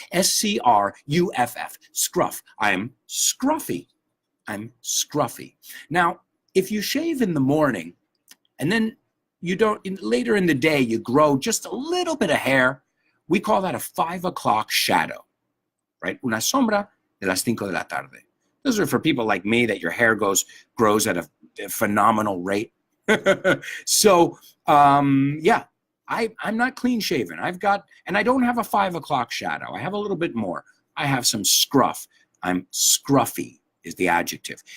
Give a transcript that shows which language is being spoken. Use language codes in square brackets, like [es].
[en] S-C-R-U-F-F. Scruff. I'm scruffy. I'm scruffy. Now, if you shave in the morning and then you don't, later in the day, you grow just a little bit of hair, we call that a 5 o'clock shadow, right? [es] Una sombra de las 5 de la tarde. [en] Those are for people like me that your hair grows at a phenomenal rate. So, yeah, I'm not clean shaven. I've got, and I don't have a 5 o'clock shadow. I have a little bit more. I have some scruff. I'm scruffy is the adjective.